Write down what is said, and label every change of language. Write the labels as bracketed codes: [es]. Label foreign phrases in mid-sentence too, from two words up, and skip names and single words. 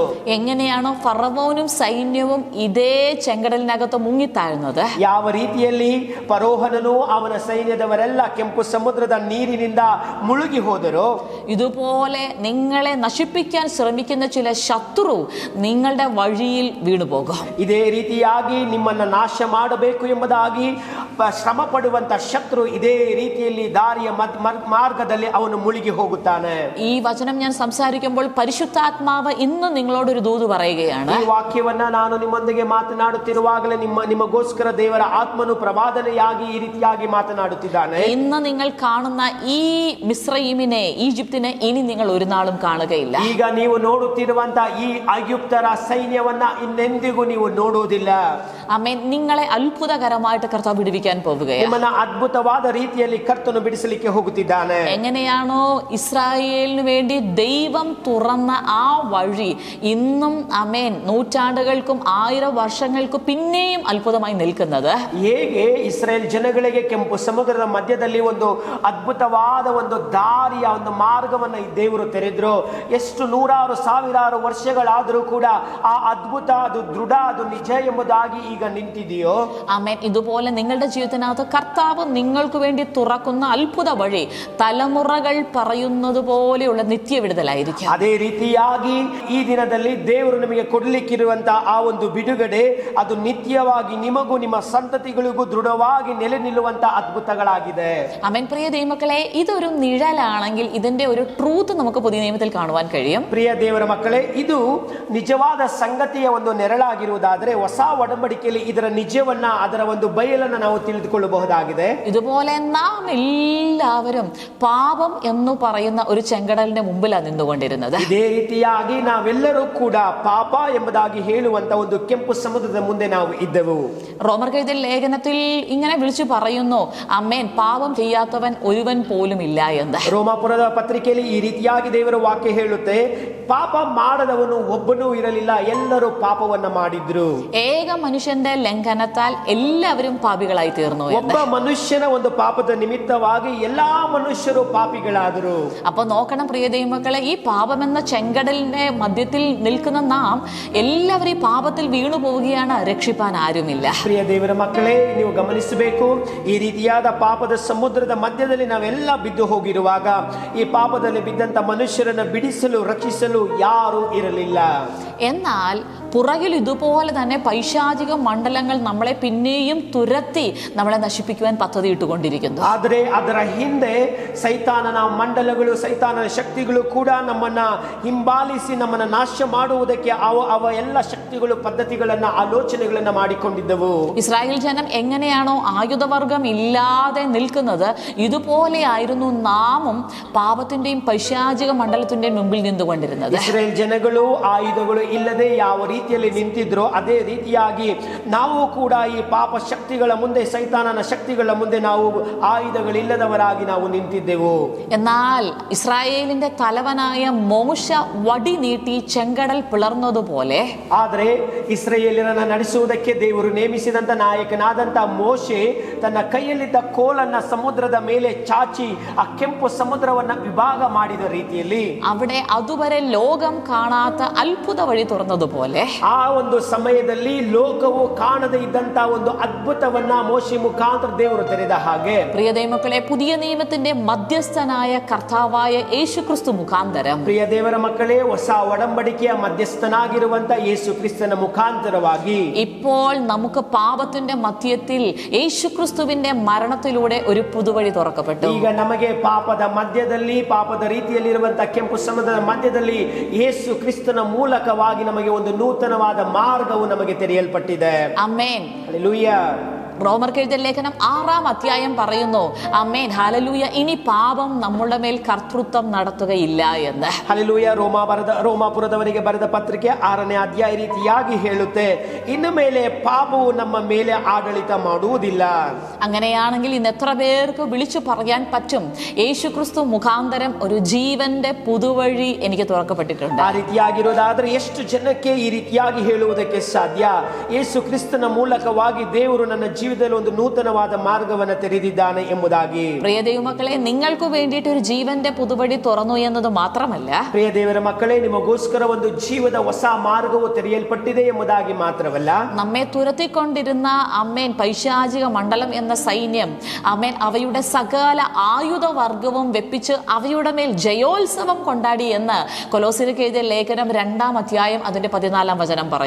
[ml] എങ്ങനെയാണോ ഫറവോനും സൈന്യവും ഇതേ ചെങ്കടലിനകത്ത് മുങ്ങിത്താഴുന്നത്, [kn] ಯಾವ ರೀತಿಯಲ್ಲಿ ಫರೋಹನನು ಅವನ ಸೈನ್ಯದವರೆಲ್ಲ ಕೆಂಪು ಸಮುದ್ರದ ನೀರಿನಿಂದ ಮುಳುಗಿ ಹೋದರು, [ml] ഇതുപോലെ നിങ്ങളെ നശിപ്പിക്കാൻ ശ്രമിക്കുന്ന ചില ശത്രു നിങ്ങളുടെ വഴിയിൽ വീണുപോകും. [kn] ಇದೇ ರೀತಿಯಾಗಿ ನಿಮ್ಮನ್ನ ನಾಶ ಮಾಡಬೇಕು ಎಂಬುದಾಗಿ ಶ್ರಮ ಪಡುವಂತ ಶತ್ರು ಇದೇ ರೀತಿಯಲ್ಲಿ ದಾರಿಯ ಮಾರ್ಗದಲ್ಲಿ ಅವನು ಮುಳುಗಿ ಹೋಗುತ್ತಾನೆ. [ml] ഈ വചനം ഞാൻ സംസാരിക്കുമ്പോൾ പരിശുദ്ധാത്മാവ് ഇന്ന് നിങ്ങളോടൊരു ദൂത് പറയുകയാണ്. [kn] ಈ ವಾಕ್ಯವನ್ನ ನಾನು ನಿಮ್ಮೊಂದಿಗೆ ಮಾತನಾಡುತ್ತಿರುವಾಗಲೇ ನಿಮಗೋಸ್ಕರ ದೇವರ ಆತ್ಮನು ಪ್ರವಾದನೆಯಾಗಿ ಈ ರೀತಿಯಾಗಿ ಮಾತನಾಡುತ್ತಿದ್ದಾನೆ. [ml] ഇന്ന് നിങ്ങൾ കാണുന്ന ഈ മിസ്രയീമിനെ, ഈജിപ്തിനെ ഇനി നിങ്ങൾ ഒരു നാളും കാണുകയില്ല. [kn] ಈಗ ನೀವು ನೋಡುತ್ತಿರುವಂತ ಈ ಐಗುಪ್ತರ ಸೈನ್ಯವನ್ನ ಇನ್ನೆಂದಿಗೂ ನೀವು ನೋಡುವುದಿಲ್ಲ. [ml] ആമേൻ. നിങ്ങളെ അത്ഭുതകരമായിട്ട് കർത്താവ് വിടുവിക്കാൻ പോവുകയാണ്. [kn] ನಿಮ್ಮನ್ನ ಅದ್ಭುತವಾದ ರೀತಿಯಲ್ಲಿ ಕರ್ತನು ಬಿಡಿಸಲಿಕ್ಕೆ ಹೋಗುತ್ತಿದ್ದಾನೆ. [ml] എങ്ങനെയാണോ ഇസ്രായേലിന് വേണ്ടി ദൈവം തുറന്ന ആ വഴി ഇന്നും ആമേൻ നൂറ്റാണ്ടുകൾക്കും 1000 വർഷങ്ങൾക്കും പിന്നെയും അത്ഭുതമായി നിൽക്കുന്നത്, [kn] ಹೇಗೆ ಇಸ್ರೇಲ್ ಜನಗಳಿಗೆ ಕೆಂಪು ಸಮುದ್ರದ ಮಧ್ಯದಲ್ಲಿ ಒಂದು ಅದ್ಭುತವಾದ ಒಂದು ದಾರಿಯ ಒಂದು ಮಾರ್ಗವನ್ನ ಈ ದೇವರು ತೆರೆದ್ರು, ಎಷ್ಟು ನೂರಾರು ಸಾವಿರಾರು ವರ್ಷಗಳಾದರೂ ಕೂಡ ಆ ಅದ್ಭುತ, ಅದು ದೃಢ, ಅದು ನಿಜ ಎಂಬುದಾಗಿ ಈಗ ನಿಂತಿದೆಯೋ, [ml] ആമേൻ. ഇതുപോലെ നിങ്ങളുടെ ജീവിതത്തിനകത്ത് കർത്താവ് നിങ്ങൾക്ക് വേണ്ടി തുറക്കുന്ന അത്ഭുത വഴി തലമുറകൾ പറയുന്നത് പോലെയുള്ള നിത്യവിടുതലായിരിക്കും. [kn] ಅದೇ ರೀತಿಯಾಗಿ ಈ ದಿನದಲ್ಲಿ ದೇವರು ನಿಮಗೆ ಕೊಡಲಿಕ್ಕಿರುವಂತಹ ಆ ಒಂದು ಬಿಡುಗಡೆ, ಅದು ನಿತ್ಯವಾಗಿ ನಿಮಗೂ ನಿಮ್ಮ ಸಂತತಿಗಳಿಗೂ ದೃಢವಾಗಿ ನೆಲೆ ನಿಲ್ಲುವಂತಹ ಅದ್ಭುತಗಳಾಗಿದೆ. [ml] ആമേൻ. പ്രിയ ദൈവമക്കളെ, ഇതൊരു നിഴലാണെങ്കിൽ ഇതിന്റെ ഒരു ട്രൂത്ത് നമുക്ക് പുതിയ നിയമത്തിൽ കാണുവാൻ കഴിയും. [kn] ಪ್ರಿಯ ದೇವರ ಮಕ್ಕಳೇ, ಇದು ನಿಜವಾದ ಸಂಗತಿಯ ಒಂದು ನೆರಳಾಗಿರುವುದಾದರೆ ಹೊಸ ಒಡಂಬಡಿಕೆಯಲ್ಲಿ ಇದರ ನಿಜವನ್ನ, ಅದರ ಒಂದು ಬಯಲನ್ನ ನಾವು ತಿಳಿದುಕೊಳ್ಳಬಹುದಾಗಿದೆ. [ml] ഇതുപോലെ നാം എല്ലാവരും പാപം എന്ന് പറയുന്ന ഒരു ചെങ്കടലിന്റെ മുമ്പിലാണ് നിന്നുകൊണ്ടിരുന്നത്. [kn] ಇದೇ ರೀತಿಯಾಗಿ ನಾವೆಲ್ಲರೂ ಕೂಡ ಪಾಪ ಎಂಬುದಾಗಿ ಹೇಳುವಂತ ಒಂದು ಕೆಂಪು ಸಮುದ್ರದ ಮುಂದೆ ನಾವು ಇದ್ದೆವು. [ml] റോമർക്കെഴുതിയ ലേഖനത്തിൽ ഇങ്ങനെ വിളിച്ചു പറയുന്നു, അമ്മേൻ, പാപം ചെയ്യാത്തവൻ ഒരുവൻ പോലും ഇല്ല എന്ന്. [kn] ರೋಮಾಪುರದ ಪತ್ರಿಕೆಯಲ್ಲಿ ಈ ರೀತಿಯಾಗಿ ದೇವರ ವಾಕ್ಯ ಹೇಳುತ್ತೆ, ಪಾಪ ಮಾಡದವನು ಒಬ್ಬನೂ ಇರಲಿಲ್ಲ, ಎಲ್ಲರೂ ಪಾಪವನ್ನ ಮಾಡಿದ್ರು. [ml] ഏക മനുഷ്യന്റെ ലംഘനത്താൽ എല്ലാവരും പാപികളായി തീർന്നു. [kn] ಒಬ್ಬ ಮನುಷ್ಯನ ಒಂದು ಪಾಪದ ನಿಮಿತ್ತವಾಗಿ ಎಲ್ಲಾ ಮನುಷ್ಯರು ಪಾಪಿಗಳಾದರು. [ml] അപ്പൊ നോക്കണം പ്രിയ ദൈവമക്കളെ, ഈ പാപമെന്ന ചെങ്കടലിന്റെ മധ്യത്തിൽ നിൽക്കുന്ന നാം എല്ലാവരും ഈ പാപത്തിൽ വീണു പോവുകയാണ്, രക്ഷിപ്പാൻ ആരുമില്ല. [kn] ಪ್ರಿಯ ದೇವರ ಮಕ್ಕಳೇ, ನೀವು ಗಮನಿಸಬೇಕು, ಈ ರೀತಿಯಾದ ಪಾಪದ ಸಮುದ್ರದ ಮಧ್ಯದಲ್ಲಿ ನಾವೆಲ್ಲ ಬಿದ್ದು ಹೋಗಿರುವಾಗ ಈ ಪಾಪದಲ್ಲಿ ಬಿದ್ದಂತ ಮನುಷ್ಯರನ್ನ ಬಿಡಿಸಲು, ರಕ್ಷಿಸಲು ಯಾರೂ ಇರಲಿಲ್ಲ. [ml] എന്നാൽ പുറകിൽ ഇതുപോലെ തന്നെ പൈശാചിക മണ്ഡലങ്ങൾ നമ്മളെ പിന്നെയും തുരത്തി നമ്മളെ നശിപ്പിക്കുവാൻ പദ്ധതി ഇട്ടുകൊണ്ടിരിക്കുന്നു. [kn] ಆದರೆ ಅದರ ಹಿಂದೆ ಸೈತಾನನ ಮಂಡಲಗಳು, ಸೈತಾನನ ಶಕ್ತಿಗಳು ಕೂಡ ನಮ್ಮನ್ನ ಹಿಂಬಾಲಿಸಿ ನಮ್ಮನ್ನ ನಾಶ ಮಾಡುವುದಕ್ಕೆ ಅವ ಎಲ್ಲ ಶಕ್ತಿಗಳು ಪದ್ಧತಿಗಳನ್ನ, ಆಲೋಚನೆಗಳನ್ನ ಮಾಡಿಕೊಂಡಿದ್ದವು. [ml] ഇസ്രായേൽ ജനം എങ്ങനെയാണോ ആയുധവർഗം ഇല്ലാതെ നിൽക്കുന്നത്, ഇതുപോലെയായിരുന്നു നാമും പാപത്തിന്റെയും പൈശാചിക മണ്ഡലത്തിന്റെയും മുമ്പിൽ നിന്നുകൊണ്ടിരുന്നത്. [kn] ಇಸ್ರೇಲ್ ಜನಗಳು ಆಯುಧಗಳು ಇಲ್ಲದೆ ಯಾವ ರೀತಿಯಲ್ಲಿ ನಿಂತಿದ್ರೋ ಅದೇ ರೀತಿಯಾಗಿ ನಾವು ಕೂಡ ಈ ಪಾಪ ಶಕ್ತಿಗಳ ಮುಂದೆ, ಸೈತಾನನ ಶಕ್ತಿಗಳ ಮುಂದೆ ನಾವು ಆಯುಧಗಳಿಲ್ಲದವರಾಗಿ ನಾವು ನಿಂತಿದ್ದೆವು. [ml] എന്നാൽ ഇസ്രായേലിന്റെ തലവനായ മോശ വടി നീട്ടി ചെങ്കടൽ പിളർന്നതുപോലെ, [kn] ಆದರೆ ಇಸ್ರಾಯೇಲರನ್ನ ನಡೆಸುವುದಕ್ಕೆ ದೇವರು ನೇಮಿಸಿದಂತ ನಾಯಕನಾದಂತ ಮೋಶೆ ತನ್ನ ಕೈಯಲ್ಲಿದ್ದ ಕೋಲನ್ನ ಸಮುದ್ರದ ಮೇಲೆ ಚಾಚಿ ಆ ಕೆಂಪು ಸಮುದ್ರವನ್ನ ವಿಭಾಗ ಮಾಡಿದ ರೀತಿಯಲ್ಲಿ, [ml] അവിടെ അതുവരെ ലോകം കാണാത്ത അത്ഭുത വഴി തുറന്നതുപോലെ, [kn] ಆ ಒಂದು ಸಮಯದಲ್ಲಿ ಲೋಕವು ಕಾಣದೇ ಇದ್ದಂತ ಒಂದು ಅದ್ಭುತವನ್ನ ಮೋಶೆ ಮುಖಾಂತರ ದೇವರು ತೆರೆದ ಹಾಗೆ, [ml] പ്രിയ ദൈവമക്കളെ, പുതിയ നിയമത്തിന്റെ മധ്യസ്ഥനായ കർത്താവായ യേശുക്രിസ്തു മുഖാന്തരം, [kn] ಪ್ರಿಯ ದೇವರ ಮಕ್ಕಳೇ, ಹೊಸ ಒಡಂಬಡಿಕೆಯ ಮಧ್ಯಸ್ಥನಾಗಿರುವಂತ ಯೇಸು ಕ್ರಿಸ್ತನ ಮುಖಾಂತರವಾಗಿ [ml] ഇപ്പോൾ നമുക്ക് പാപത്തിന്റെ മധ്യത്തിൽ യേശുക്രിസ്തുവിന്റെ മരണത്തിലൂടെ ഒരു പുതുവഴി തുറക്കപ്പെട്ടു. [kn] ಈಗ ನಮಗೆ ಪಾಪದ ಮಧ್ಯದಲ್ಲಿ, ಪಾಪದ ರೀತಿಯಲ್ಲಿರುವಂತಹ ಕೆಂಪು ಸಮುದ್ರದ ಮಧ್ಯದಲ್ಲಿ ಯೇಸು ಕ್ರಿಸ್ತನ ಮೂಲಕವಾಗಿ ನಮಗೆ ಒಂದು ನೂತನವಾದ ಮಾರ್ಗವು ನಮಗೆ ತೆರೆಯಲ್ಪಟ್ಟಿದೆ. [ml] ആമേൻ. [kn] ಹಲ್ಲೆಲೂಯ. [ml] റോമർക്കെഴുതിയ ലേഖനം 6-ാം അധ്യായം പറയുന്നു, ആമേൻ, ഹല്ലേലൂയ, ഇനി പാപം നമ്മുടെ മേൽ കർത്തൃത്വം നടത്തുകയില്ല എന്ന്. [kn] ಹಲ್ಲೆಲೂಯ. ರೋಮಾಪುರದವರಿಗೆ ಬರೆದ ಪತ್ರಿಕೆ 6ನೇ ಅಧ್ಯಾಯ ರೀತಿಯಾಗಿ ಹೇಳುತ್ತೆ, ಇನ್ನು ಮೇಲೆ ಪಾಪವು ನಮ್ಮ ಮೇಲೆ ಆಡಳಿತ ಮಾಡುವುದಿಲ್ಲ. [ml] അങ്ങനെയാണെങ്കിൽ ഇന്ന് എത്ര പേർക്ക് വിളിച്ചു പറയാൻ പറ്റും, യേശുക്രിസ്തു മുഖാന്തരം ഒരു ജീവന്റെ പുതുവഴി എനിക്ക് തുറക്കപ്പെട്ടിട്ടുണ്ട്? [kn] ಆ ರೀತಿಯಾಗಿರೋದಾದ್ರೆ ಎಷ್ಟು ಜನಕ್ಕೆ ಈ ರೀತಿಯಾಗಿ ಹೇಳುವುದಕ್ಕೆ ಸಾಧ್ಯ? ಯೇಸು ಕ್ರಿಸ್ತನ ಮೂಲಕವಾಗಿ ದೇವರು ನನ್ನ ಜೀವಿತದಲ್ಲಿ ಒಂದು ನೂತನವಾದ ಮಾರ್ಗವನ್ನು ತೆರೆದಿದ್ದಾನೆ ಎಂಬುದಾಗಿ. [ml] പ്രിയ ദൈവമക്കളെ, നിങ്ങൾക്ക് വേണ്ടിയിട്ട് ഒരു ജീവന്റെ പുതുവഴി തുറന്നു എന്നത് മാത്രമല്ല, [kn] ಪ್ರಿಯ ದೇವರ ಮಕ್ಕಳೇ, ನಿಮಗೋಸ್ಕರ ಒಂದು ಜೀವದ ಹೊಸ ಮಾರ್ಗವು ತೆರೆಯಲ್ಪಟ್ಟಿದೆ ಎಂಬುದಾಗಿ ಮಾತ್ರವಲ್ಲ, [ml] നമ്മെ തുരത്തിക്കൊണ്ടിരുന്ന ആമേൻ പൈശാചിക മണ്ഡലം എന്ന സൈന്യം, ആമേൻ, അവയുടെ സകല ആയുധവർഗവും വെപ്പിച്ച് അവയുടെ മേൽ ജയോത്സവം കൊണ്ടാടി എന്ന് കൊലോസ്യർക്ക് എഴുതിയ ലേഖനം 2-ാം അധ്യായം അതിന്റെ 14-ാം വചനം പറയുന്നു.